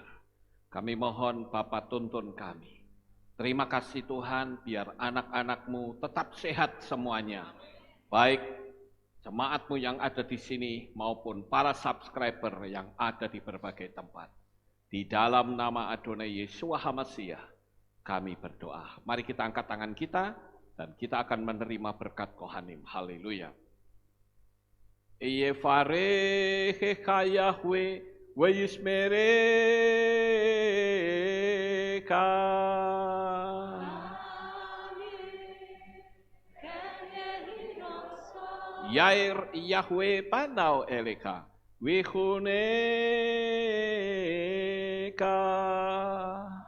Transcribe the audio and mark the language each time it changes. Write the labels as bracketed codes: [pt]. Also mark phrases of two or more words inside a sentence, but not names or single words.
[id] Kami mohon Bapa tuntun kami. Terima kasih Tuhan, biar anak-anak-Mu tetap sehat semuanya. Baik jemaat-Mu yang ada di sini maupun para subscriber yang ada di berbagai tempat. Di dalam nama Adonai Yeshua HaMashiach kami berdoa. Mari kita angkat tangan kita dan kita akan menerima berkat Kohanim. Haleluya. [he] יברכך יהוה וישמרך. יאר יהוה פניו אליך ויחנך.